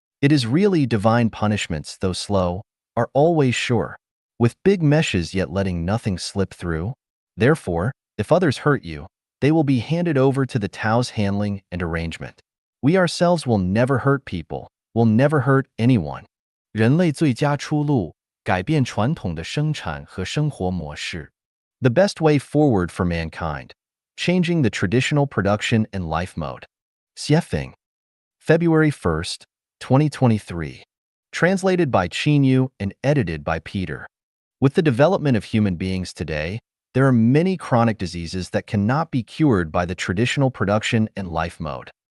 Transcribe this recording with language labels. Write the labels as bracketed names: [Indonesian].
[English] It is really divine punishments, though slow, are always sure, with big meshes yet letting nothing slip through. Therefore, if others hurt you, they will be handed over to the Tao's handling and arrangement. We ourselves will never hurt people, will never hurt anyone. [Chinese] 人类最佳出路，改变传统的生产和生活模式. [English] The best way forward for mankind. Changing the traditional production and life mode. Xiefeng. February 1st, 2023. Translated by Qinyu and edited by Peter. With the development of human beings today, there are many chronic diseases that cannot be cured by the traditional production and life mode.